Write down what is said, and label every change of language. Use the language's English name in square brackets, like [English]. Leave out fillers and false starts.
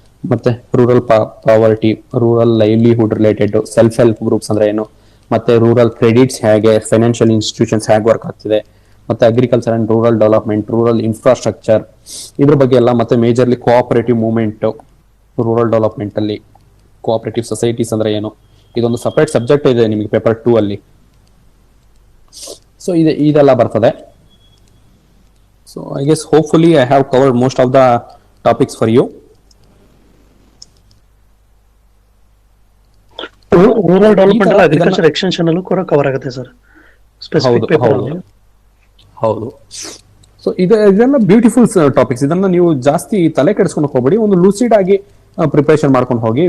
[Kannada] ಮತ್ತೆ rural poverty, rural livelihood related, self help groups ಅಂದ್ರೆ ಏನು, ಮತ್ತೆ ರೂರಲ್ ಕ್ರೆಡಿಟ್ಸ್ ಹೇಗೆ, ಫೈನಾನ್ಷಿಯಲ್ ಇನ್ಸ್ಟಿಟ್ಯೂಷನ್ಸ್ ಹೇಗೆ ವರ್ಕ್ ಆಗ್ತಿದೆ, ಮತ್ತೆ agriculture and rural development, rural infrastructure ಇದ್ರ ಬಗ್ಗೆ ಎಲ್ಲ. ಮತ್ತೆ majorly cooperative movement rural development ಅಲ್ಲಿ, ಕೋಆಪರೇಟಿವ್ ಸೊಸೈಟೀಸ್ ಅಂದ್ರೆ ಏನು, ಇದೊಂದು ಸಪರೇಟ್ ಸಬ್ಜೆಕ್ಟ್ ಇದೆ ನಿಮಗೆ ಪೇಪರ್ 2 ಅಲ್ಲಿ. ಸೊ ಇದೆಲ್ಲ ಬರ್ತದೆ. [English] So I guess hopefully I have covered most of the topics for you. [Kannada] Rural development ಅಲ್ಲ, ಅಗ್ರಿಕಲ್ಚರ್ ಎಕ್ಸ್ಟೆನ್ಷನ್ ಅಲ್ಲೂ ಕೂಡ ಕವರ್ ಆಗುತ್ತೆ ಸರ್, ಸ್ಪೆಸಿಫಿಕ್ ಪೇಪರ್ ಅಲ್ಲಿ. ಹೌದು. ಸೊ ಇದೆಲ್ಲ ಬ್ಯೂಟಿಫುಲ್ ಟಾಪಿಕ್ಸ್. ಇದನ್ನ ನೀವು ಜಾಸ್ತಿ ತಲೆ ಕೆಡಿಸ್ಕೊಂಡು ಹೋಗ್ಬೇಡಿ, ಒಂದು ಲೂಸಿಡ್ ಆಗಿ ಪ್ರಿಪರೇಷನ್ ಮಾಡ್ಕೊಂಡು ಹೋಗಿ.